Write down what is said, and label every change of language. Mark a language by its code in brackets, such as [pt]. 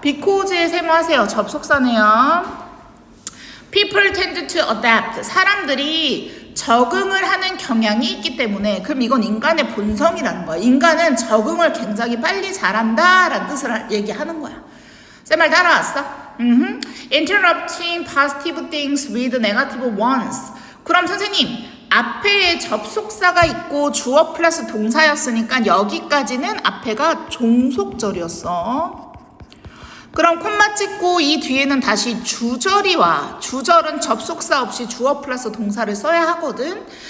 [ko] because에 세모하세요. 접속사네요. [en] People tend to adapt. [ko] 사람들이 적응을 하는 경향이 있기 때문에. 그럼 이건 인간의 본성이라는 거야. 인간은 적응을 굉장히 빨리 잘한다라는 뜻을 얘기하는 거야. 쌤 말 따라왔어? [en] Interrupting positive things with negative ones. [ko] 그럼 선생님 앞에 접속사가 있고 주어 플러스 동사였으니까 여기까지는 앞에가 종속절이었어. 그럼 콤마 찍고 이 뒤에는 다시 주절이 와. 주절은 접속사 없이 주어 플러스 동사를 써야 하거든.